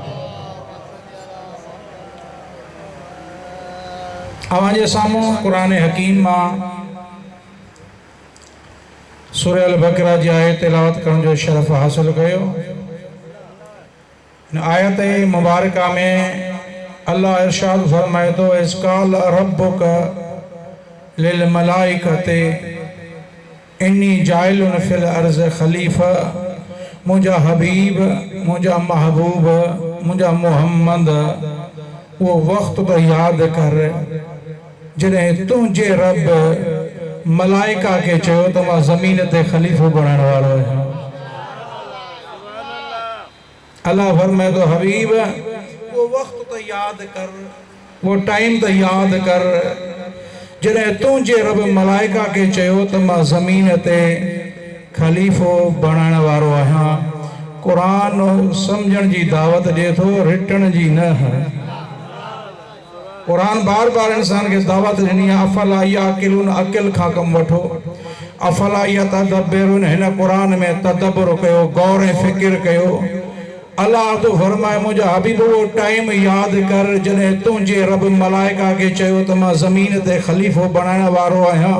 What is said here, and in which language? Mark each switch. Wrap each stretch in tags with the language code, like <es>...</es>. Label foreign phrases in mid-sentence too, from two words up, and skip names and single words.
<sd>अव्हांजे साम्हूं क़ुरान हकीम मां सूरह अल बक़रा जी आयत तिलावत करण जो शरफ़ हासिल कयो। आयत मुबारका में अल्लाह इरशाद फरमाए थो,</sd> <ar>إذ قال ربك للملائكة إني جاعل في الأرض خليفة.</ar> <sd>मुंहिंजा हबीब, मुंहिंजा महबूब, मुंहिंजा मोहम्मद वो वक़्त तो यादि कर जॾहिं तुंहिंजे रब मलाइका के चयो त मां ज़मीन ते ख़लीफ़ो बणाइण वारो आहियां। अल्लाह फरमाए थो, हबीब वो वक़्त तो यादि कर, वो टाइम तो यादि कर जॾहिं तुंहिंजे रब मलाइका के चयो त मां ज़मीन ते ख़लीफ़ो बणाइण वारो आहियां। क़ुरान सम्झण जी दावत ॾिए थो, रिटण जी न। क़ुरान बार बार इंसान के दावत ॾिनी आहे,</sd> <ar>أفلا يعقلون,</ar> <sd>अक़िल खां कमु वठो।</sd> <ar>أفلا يتدبرون,</ar> <sd>हिन क़ुरान में तदब्बुर कयो, गौर ऐं फ़िक्र कयो। अल्लाह तो फरमाए, मुंहिंजा हबीब वो टाइम यादि कर जॾहिं तुंहिंजे रब मलाइका के चयो त मां ज़मीन ते ख़लीफ़ो बणाइण वारो आहियां।</sd>